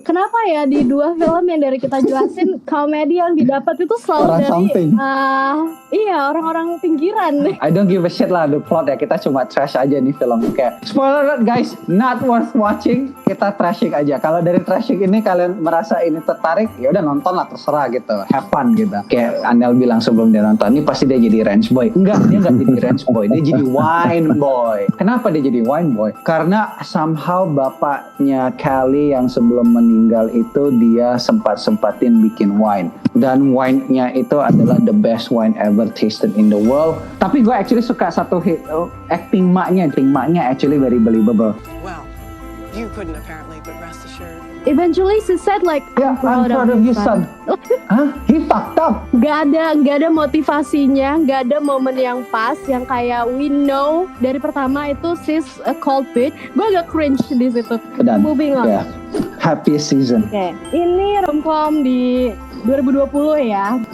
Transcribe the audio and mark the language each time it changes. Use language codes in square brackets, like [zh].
[id] Kenapa ya di dua film yang dari kita jelasin komedi yang didapat itu selalu Orang dari samping. orang-orang pinggiran. [en] I don't give a shit lah the plot ya. [id] Kita cuma trash aja nih film. [en] Kayak spoiler alert guys, not worth watching. [id] Kita trashing aja. Kalau dari trashing ini kalian merasa ini tertarik, ya udah nonton lah, terserah gitu. [en] Have fun [id] gitu. Kayak Anel bilang sebelum dia nonton, ini pasti dia jadi ranch boy. Enggak, dia enggak jadi ranch boy. Dia jadi wine boy. Kenapa dia jadi wine boy? Karena somehow bapaknya Kelly yang sebelum meninggal itu dia sempat-sempatin bikin wine. Dan wine-nya itu adalah [en] the best wine ever tasted in the world. [id] Tapi gue actually suka satu acting maknya actually [en] very believable. Well, you couldn't apparently, but rest assured. Eventually she said like, Yeah, I'm proud of you son. Hah? He fucked up. [id] Gak ada motivasinya, gak ada momen yang pas, yang kayak [en] we know [id] dari pertama itu [en] she's a cold bitch. [id] Gue agak cringe di situ. Dan [en] Moving on. ya, happiest season. [id] Oke, ini romcom di 2020 ya.